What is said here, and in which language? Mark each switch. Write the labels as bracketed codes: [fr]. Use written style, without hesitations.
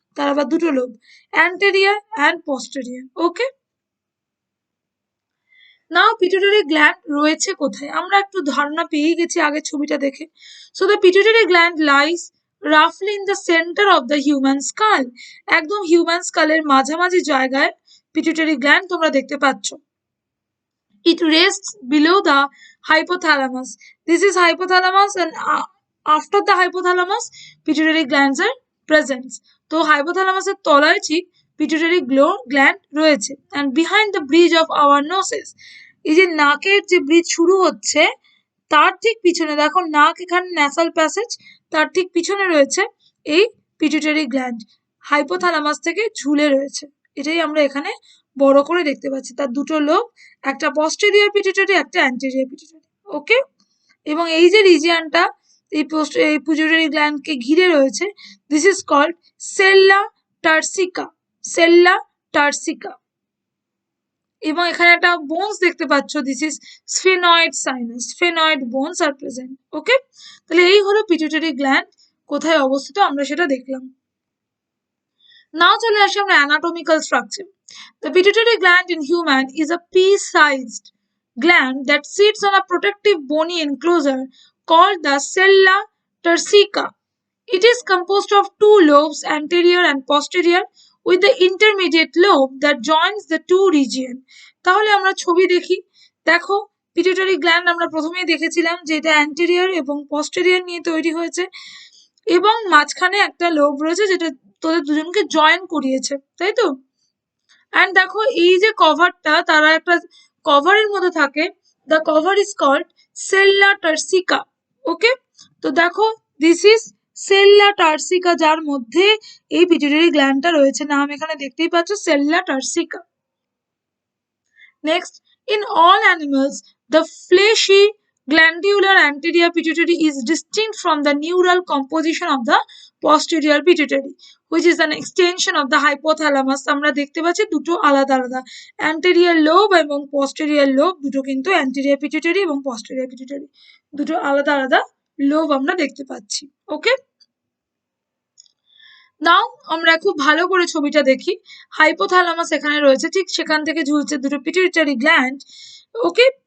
[bn] তার আবার দুটো lobe, anterior and posterior. Okay, now pituitary gland রয়েছে কোথায় আমরা একটু ধারণা পেয়ে গেছি আগের ছবিটা দেখে। [en] So the pituitary gland lines রাফলি in the centre of the human skull. [bn] একদম হিউম্যান স্কালের মাঝামাঝি জায়গায় পিটুইটারি গ্ল্যান্ড তোমরা দেখতে পাচ্ছ। [en] It rests below the hypothalamus. This is hypothalamus, and after the hypothalamus, pituitary glands are present. [bn] তো hypothalamus এর তলায় ঠিক pituitary gland রয়েছে। [en] And behind the bridge of our noses, [bn] এই যে নাকের যে ব্রিজ শুরু হচ্ছে, তার ঠিক পিছনে দেখো, নাক এখানে ন্যাসাল প্যাসেজ, তার ঠিক পিছনে রয়েছে এই পিটুইটারি গ্ল্যান্ড, হাইপোথ্যালামাস থেকে ঝুলে রয়েছে। এটাই আমরা এখানে বড় করে দেখতে পাচ্ছি। তার দুটো লোব, একটা পস্টেরিয়র পিটুইটারি, একটা অ্যান্টেরিয়র পিটুইটারি। ওকে, এবং এই যে রিজিয়নটা এই পিটুইটারি গ্ল্যান্ডকে ঘিরে রয়েছে, [en] This is called sella turcica. [bn] সেল্লা টার্সিকা। এবং এখানে একটা বোনস দেখতে পাচ্ছ, [en] This is sphenoid sinus. Sphenoid bones are present. [bn] ওকে, তাহলে এই হলো পিটুইটারি গ্ল্যান্ড কোথায় অবস্থিত, আমরা সেটা দেখলাম। নাও চলে আসি আমরা anatomical structure. [en] The pituitary gland in human is a pea-sized gland that sits on a protective bony enclosure called the sella turcica. It is composed of two lobes, anterior and posterior, with the intermediate lobe that joins the two region. [bn] তাহলে আমরা ছবি দেখি, দেখো pituitary gland আমরা প্রথমেই দেখেছিলাম যে এটা অ্যান্টেরিয়র এবং পস্টেরিয়র নিয়ে তৈরি হয়েছে, এবং মাঝখানে একটা লোব রয়েছে যেটা তোদের দুজনকে জয়েন করিয়েছে, তাই তো। অ্যান্ড দেখো এই যে কভারটা, তারা একটা কভারের মধ্যে থাকে, [en] The cover is called sella turcica. [bn] ওকে, তো দেখো [en] this is sella turcica, [bn] যার মধ্যে এই পিটুইটারি গ্ল্যান্ডটা রয়েছে। নাম এখানে দেখতেই পাচ্ছ, সেল্লা টার্সিকা। [en] Next, in all animals the fleshy glandular anterior pituitary is distinct from the neural composition of the posterior pituitary, which is an extension of the hypothalamus. [bn] আমরা দেখতে পাচ্ছি দুটো আলাদা আলাদা, anterior lobe এবং posterior lobe দুটো কিন্তু anterior pituitary এবং posterior pituitary দুটো আলাদা আলাদা লোব আমরা দেখতে পাচ্ছি। ওকে, নাও আমরা খুব ভালো করে ছবিটা দেখি। হাইপোথ্যালামাস এখানে রয়েছে, ঠিক সেখান থেকে ঝুলছে দুটো পিটুইটারি গ্ল্যান্ড। ওকে,